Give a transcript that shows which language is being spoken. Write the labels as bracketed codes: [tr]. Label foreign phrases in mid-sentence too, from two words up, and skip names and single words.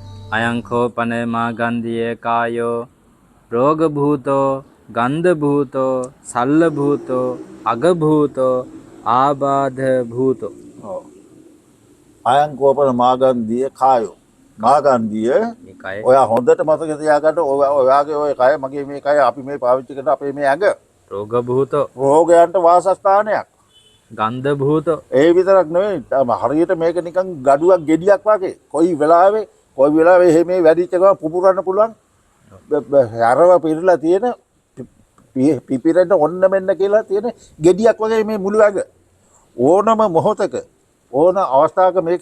[pi] අයංකෝපන මාගන්ධිය කායෝ රෝගභූතෝ ගන්ධභූතෝ සල්ලභූතෝ අගභූතෝ ආබාධභූතෝ. අයං කෝපන මාගන්ධිය කායෝ [si] මාගන්ධිය ඔයා හොඳට මතක තියාගන්න ඔයාගේ ඔය කය මගේ මේ කය අපි මේ පාවිච්චි කරන අපේ මේ ඇඟ [pi] රෝගභූතෝ [si] රෝගයන්ට වාසස්ථානයක්. [pi] ගන්ධභූතෝ [si] ඒ විතරක් නෙවෙයි හරියට මේක නිකන් ගඩුවක් ගෙඩියක් වගේ කොයි වෙලාවෙ මේ වැඩිච්ච ගමන් පුපුරන්න පුළුවන් හැරව පිරලා තියෙන පිපිරෙන්න ඔන්න මෙන්න කියලා තියෙන ගෙඩියක් වගේ මේ මුළු ඇඟ ඕනම මොහොතක ඕන අවස්ථාවක මේක